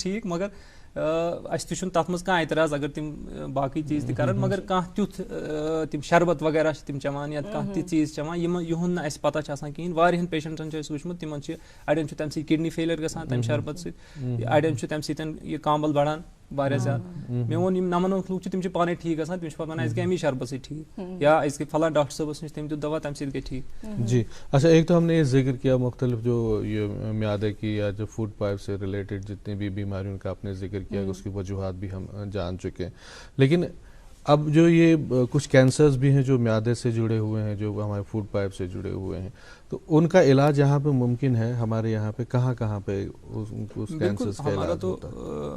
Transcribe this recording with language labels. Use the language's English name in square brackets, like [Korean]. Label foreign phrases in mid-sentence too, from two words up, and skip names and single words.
[Kashmiri] ٹھیٖک مگر اَسہِ تہِ چھُنہٕ تَتھ منٛز کانٛہہ اعتراض اگر تِم باقٕے چیٖز تہِ کَرن مگر کانٛہہ تیُتھ تِم شربت وغیرہ چھِ تِم چٮ۪وان یا کانٛہہ تہِ چیٖز چٮ۪وان یِہُنٛد نہٕ اَسہِ پتہ چھِ آسان کِہیٖنۍ واریاہن پیشنٹن چھُ اَسہِ وٕچھمُت تِمن چھِ اَڑٮ۪ن چھُ تَمہِ سۭتۍ [English] kidney failure [Kashmiri] گژھان تَمہِ شربت سۭتۍ اَڑٮ۪ن چھُ تَمہِ سۭتۍ یہِ کامبل بڑان واریاہ زیادٕ مےٚ ووٚن یِم 99 لُکھ چھِ تِم چھِ پانے ٹھیٖک گژھان تِم چھِ پتہٕ ونان اَسہِ گٔے امی شربت سۭتۍ ٹھیٖک یا أسۍ گٔے فلان ڈاکٹر صٲبس نِش تٔمۍ دیُت دوا تَمہِ سۭتۍ گٔے ٹھیٖک. [Urdu] جی اچھا ایک تو ہم نے یہ ذکر کیا مختلف جو یہ میادے کی یا جو [English] food pipe [Urdu] سے ریلیٹڈ جتنی بھی بیماریوں کا آپ نے ذکر کیا اس کی وجوہات بھی ہم جان چکے ہیں لیکن اب جو یہ کچھ کینسرز بھی ہیں جو میادے سے جڑے ہوئے ہیں جو ہمارے [English] food pipe [Urdu] سے جڑے ہوئے ہیں تو ان کا علاج یہاں پہ ممکن ہے ہمارے یہاں پہ کہاں پہ اس کینسرز کا علاج ہوتا ہے؟